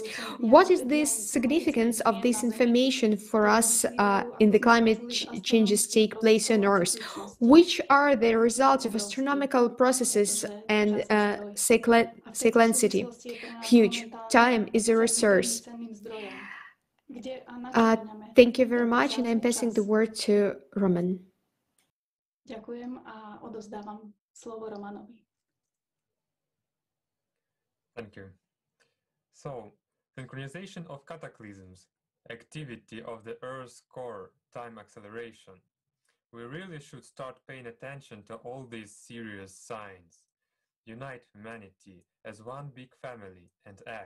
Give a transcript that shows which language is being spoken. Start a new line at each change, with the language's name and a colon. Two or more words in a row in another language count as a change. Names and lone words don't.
English: What is the significance of this information for us in the climate changes take place on Earth? Which are the results of astronomical processes and cyclicity? Huge. Time is a resource. Thank you very much, and I'm passing the word to Roman.
Slovak: Ďakujem a odovzdávam slovo Romanovi.
English: Thank you. So, synchronization of cataclysms, activity of the Earth's core, time acceleration. We really should start paying attention to all these serious signs. Unite humanity as one big family and act.